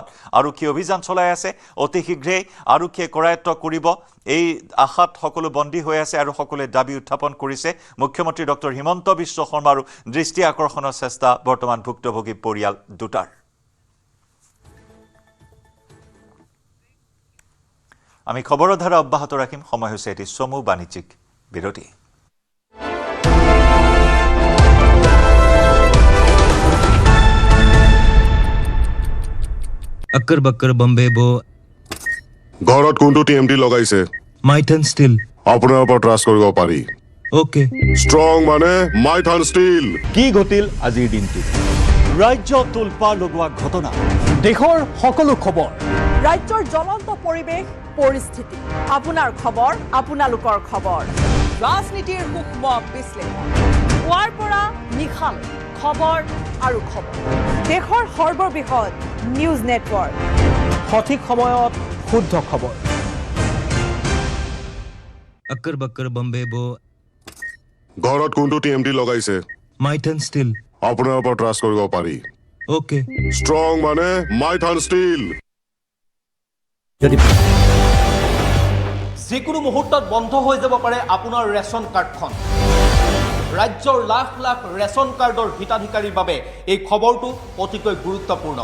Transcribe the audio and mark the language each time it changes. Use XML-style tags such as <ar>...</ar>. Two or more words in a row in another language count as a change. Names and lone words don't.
<as>আৰক্ষী অভিযান চলাই আছে, অতি শীঘ্ৰেই আৰক্ষীয়ে কৰায়ত্ব কৰিব এই আশাত সকলো বন্দী হৈ আছে আৰু সকলোৱে দাবী উত্থাপন কৰিছে। মুখ্যমন্ত্ৰী ডক্টৰ হিমন্ত বিশ্ব শৰ্মাৰো দৃষ্টি আকৰ্ষণৰ চেষ্টা বৰ্তমান ভুক্তভোগী পৰিয়াল দুটাৰ। আমি খবৰৰ ধাৰা অব্যাহত ৰাখিম। সময় হৈছে এটি চমু বাণিজ্যিক বিৰতি।</as> <hi>अक्कर बक्कर बम्बे बो</hi> <as>ঘৰত কোনটো টিএমটি লগাইছে? माइथन स्टील আপোনাৰ ওপৰত ট্ৰাষ্ট কৰিব পাৰি। ओके ষ্ট্ৰং মানে মাইথান ষ্টীল। কি ঘটিল আজিৰ দিনটো? ৰাজ্য তোলপাৰ লগোৱা ঘটনা, দেশৰ সকলো খবৰ, ৰাজ্যৰ জ্বলন্ত পৰিৱেশ পৰিস্থিতি, আপোনাৰ খবৰ, আপোনালোকৰ খবৰ, ৰাজনীতিৰ সূক্ষ্ম বিশ্লেষণ, পুৱাৰ পৰা নিশালৈ খবৰ আৰু খবৰ। দেশৰ সৰ্ববৃহৎ নিউজ নেটৱৰ্ক, সঠিক সময়ত শুদ্ধ খবৰ।</as> <hi>अक्कर बक्कर बम्बे बो</hi> <as>ঘৰত কোনটো টিএমটি লগাইছে? माइथन स्टील আপোনাৰ ওপৰত ট্ৰাষ্ট কৰিব পাৰি। ओके ষ্ট্ৰং মানে মাইথান ষ্টীল। যিকোনো মুহূৰ্তত বন্ধ হৈ যাব পাৰে আপোনাৰ ৰেচন কাৰ্ডখন। ৰাজ্যৰ লাখ লাখ ৰেচন কাৰ্ডৰ হিতাধিকাৰীৰ বাবে এই খবৰটো অতিকৈ গুৰুত্বপূৰ্ণ।</as>